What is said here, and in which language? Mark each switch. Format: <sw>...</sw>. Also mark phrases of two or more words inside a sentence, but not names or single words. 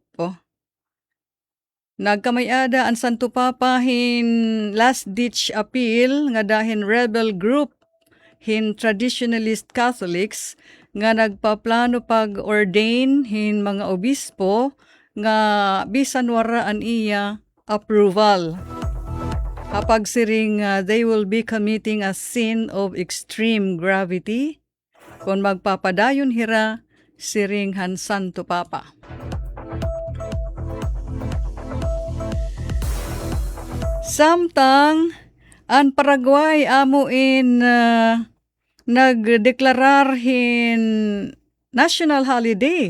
<war>Nagkamayada ang Santo Papa hin</war> <en>last ditch appeal</en> <war>nga dahin</war> <en>rebel group</en> <war>hin</war> <en>traditionalist Catholics</en> <war>nga nagpaplano pag-ordain hin mga obispo nga bisan waraan iya approval. Kapag siring</war> <en>they will be committing a sin of extreme gravity</en> <war>kung magpapadayon hira siring han Santo Papa. Samtang ang Paraguay amo in nagdeklararhin</war> <en>national holiday.</en>